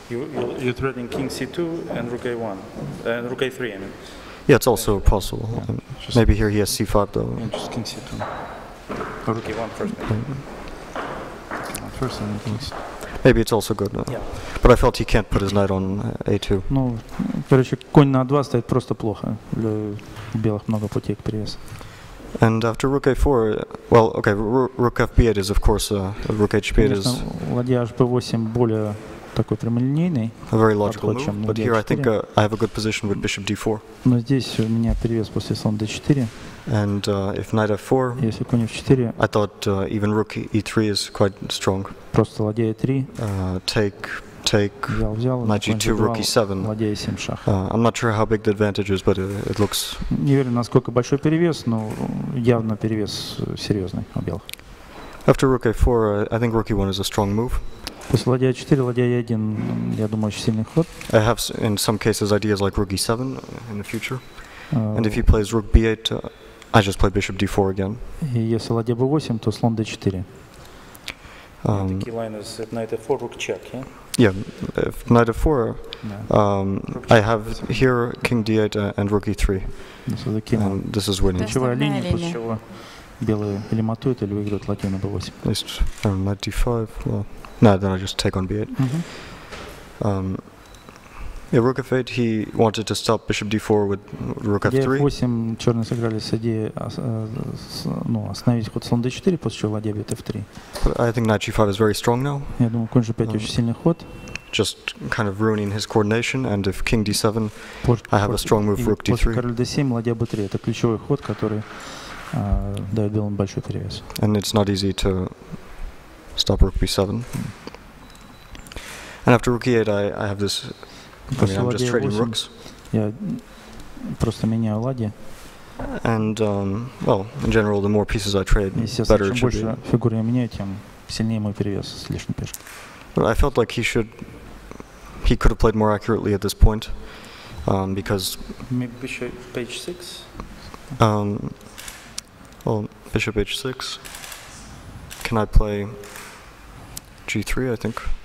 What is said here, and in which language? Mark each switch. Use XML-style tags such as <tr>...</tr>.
<en>You're threatening king c2 and rook a1, and rook a3, I mean. Yeah, it's also possible. Maybe here he has c5 though. Yeah, just king c2. Or rook a1 first, maybe. First and then king c2. Maybe it's also good. Yeah. But I felt he can't put his knight on a2.</en> <ru>Ну, короче, конь на a2 стоит просто плохо. Для белых много путей к перевесу.</ru> <en>And after rook a4, well, okay, rook fb8 is of course, rook hb8 is</en> <ru>ладья hb8 более такой прямолинейный.</ru> <en>A very logical move, but here I think I have a good position with bishop d4.</en> <ru>Но здесь у меня перевес после слон d4.</ru> <en>And if knight f4,</en> <ru>если конь f4,</ru> <en>I thought even rook e3 is quite strong.</en> <ru>Просто ладья e3.</ru> <en>Take</en> <ru>взял,</ru> <en>knight g2, rook e7.</en> <ru>Ладья e7 шах.</ru> <en>I'm not sure how big the advantage is, but it looks.</en> <ru>Не уверен, насколько большой перевес, но явно перевес серьезный у белых.</ru> <en>After rook a4, I think rook e1 is a strong move.</en> <ru>После ладья e4, ладья e1, я думаю, очень сильный ход.</ru> <en>I have in some cases ideas like rook e7 in the future. And if he plays rook b8, I just play bishop d4 again.</en> <ru>И если ладья b8, то слон d4.</ru> <en>The key line is at knight f4, rook check, yeah? Yeah, if knight f4, I have here king d8 and rook e3. And this is winning.</en> <ru>Ключевая линия, после чего белые или матуют, или выиграют ладью на b8.</ru> <en>At least knight d5. Well, no, then I just take on b8. Yeah, rook f8. He wanted to stop bishop d4 with rook f3.</en> <ru>f8 черные сыграли с идеей остановить ход слон d4, после чего ладья бьет f3.</ru> <en>But I think knight g5 is very strong now.</en> <ru>Я думаю, конь g5 очень сильный ход.</ru> <en>just kind of ruining his coordination, and if king d7, I have a strong move rook</en> <ru>После</ru> <en>d3.</en> <ru>король d7, ладья b3. Это ключевой ход, который дает белым большой перевес.</ru> <en>And it's not easy to stop rook b7. And after rook e8, I have this, I'm just trading rooks.</en> <ru>Я просто меняю ладьи.</ru> <en>And, well, in general, the more pieces I trade, better it</en> <ru>Чем</ru> <en>should be.</en> <ru>больше фигур я меняю, тем сильнее мой перевес с лишней пешкой.</ru> <en>But I felt like he could have played more accurately at this point, because Maybe bishop h6. well, bishop h6. Can I play g3? I think.</en>